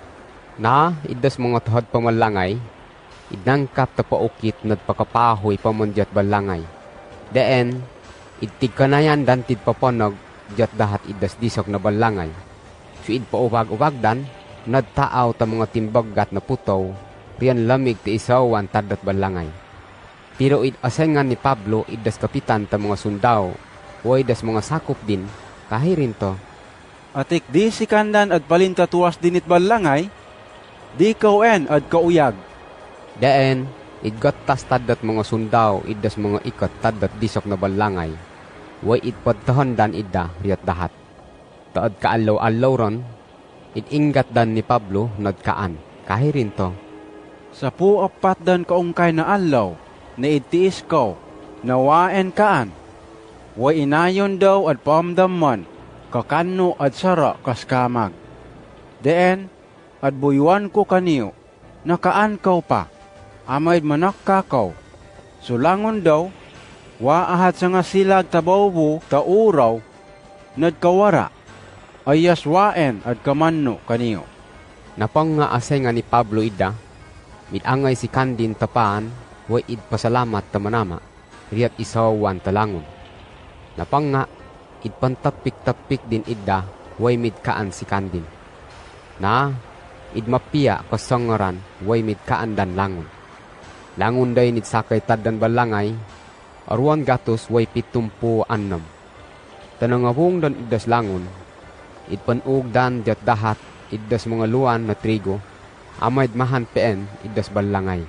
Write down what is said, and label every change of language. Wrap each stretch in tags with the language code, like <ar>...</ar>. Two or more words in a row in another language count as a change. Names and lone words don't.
<atd>Na idas mga tahad pamalangay, idnangkap ta paukit nagpakapahoy pamandyat balangay. Deen, itigkanayan dan tidpapanog, jat dahat idas disok na balangay. So idpaubag-ubag dan, nadtaaw ta mga timbagat na putaw, riyan lamig ti isawan tadat balangay. Pero asengan ni Pablo idas kapitan ta mga sundaw, o idas mga sakop din, kahirin to. Atik di si kandan at palintatuas dinit balangay, di kawen at kauyag. Deen, idgatas tadat mga sundaw, idas mga ikat tadat disok na balangay, way idpadtahan dan idda riyat dahat. Taad kaalaw-alaw ron, idingat dan ni Pablo nadkaan, kahirin to. 10 dan kaungkay na alaw, na itiis ko, nawaen kaan. Way inayon daw at pamdamman, kakano at sara kas kamag. Deen, at buyuan ko kaniyo, nakaan kaw pa, amayd manakkakaw. Sulangon daw, wa ahat sa nga silag tabawbo tauraw, nadkawara, ayas waen at kamanno kaniyo. Napang nga asengan ni Pablo ida, mitangay si Kandin tapaan, way idpasalamat tamanama, riyat isawan talangon. Napang nga, idpantapik-tapik din idda, way midkaan si Kandin. Na, idmapia kasangaran, way midkaan dan langon. Langon day nid sakay tadan balangay, aruan gatos way 76. Tanangawong dan iddas langon, idpanug dan jat dahat, iddas mga luan na trigo, amayd mahan peen, iddas balangay.</atd>